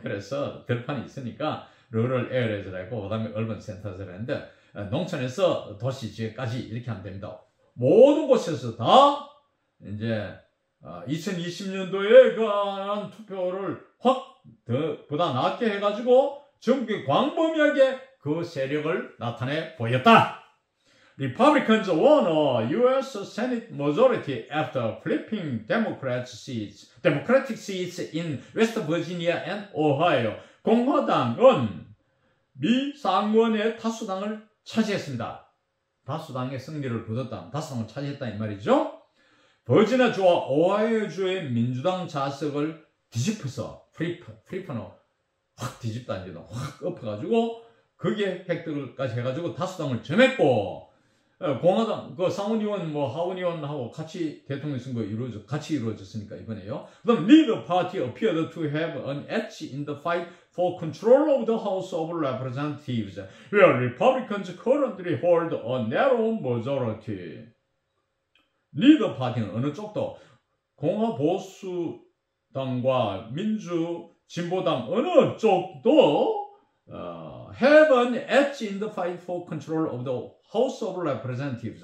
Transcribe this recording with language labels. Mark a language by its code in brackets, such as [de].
[ko] 그래서 들판이 있으니까 rural areas를 했고 그다음에 urban centers를 했는데 농촌에서 도시 지역까지 이렇게 하면 됩니다. 모든 곳에서 다 이제 2020년도에 그 투표를 보다 낮게 해가지고 전국에 광범위하게 그 세력을 나타내 보였다. [en] Republicans won a U.S. Senate majority after flipping Democratic seats in West Virginia and Ohio. [ko] 공화당은 미 상원의 다수당을 차지했습니다. 다수당의 승리를 거뒀다. 다수당을 차지했다 이 말이죠. 버지니아주와 오하이오주의 민주당 좌석을 뒤집어서 프리퍼너 확 뒤집다 이제 확 엎어가지고 거기에 획득을까지 해가지고 다수당을 점했고 공화당 그 상원의원 하원의원하고 같이 대통령 선거 같이 이루어졌으니까 이번에요. 그다음 [en] neither party appeared to have an edge in the fight for control of the House of Representatives, where Republicans currently hold a narrow majority. neither party는 [ko] 어느 쪽도 공화보수당과 민주진보당 어느 쪽도 [en] have an edge in the fight for control of the House of Representatives.